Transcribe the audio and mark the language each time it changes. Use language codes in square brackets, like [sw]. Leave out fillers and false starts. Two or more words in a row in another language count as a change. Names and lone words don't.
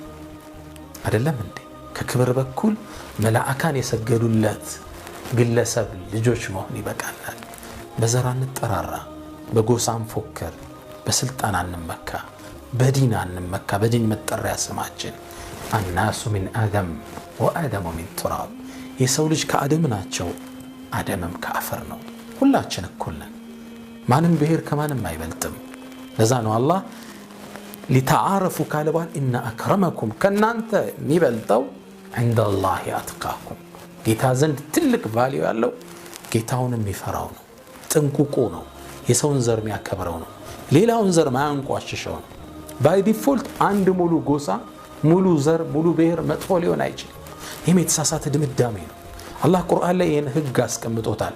[am] አይደለም እንዴ ከክብር በኩል መላእካን የሰገዱለት ግለሰብ ልጆች መሆን ይበቃናል በዘር አንጠራራ በጎሳም ፎከር በስልጣን አንመካ በዲን አንመካ በዲን መጠሪያ ስማችን [ar] الناس من آدم وآدم من تراب [am] የሰው ልጅ ከአደም ናቸው አደምም ከአፈር ነው ሁላችን እኩል ነን ማንም ብሔር ከማንም አይበልጥም ለዛ ነው አላህ [ar] لتعارفوا قالوا ان اكرمكم [am] ከናንተ የሚበልጠው [ar] عند الله اتقاكم [am] ጌታ ዘንድ ትልቅ ቫልዩ ያለው ጌታውን የሚፈራው ነው ጥንቁቁ ነው የሰውን ዘር የሚያከብረው ነው ሌላውን ዘር ማያንቋሽሸው ነው ባይ ዲፎልት አንድ ሙሉ ጎሳ ሙሉ ዘር ሙሉ ብሔር መጥፎ ሊሆን አይችልም ይሄ የተሳሳተ ድምዳሜ ነው አላህ ቁርአን ላይ ይሄን ህግ አስቀምጦታል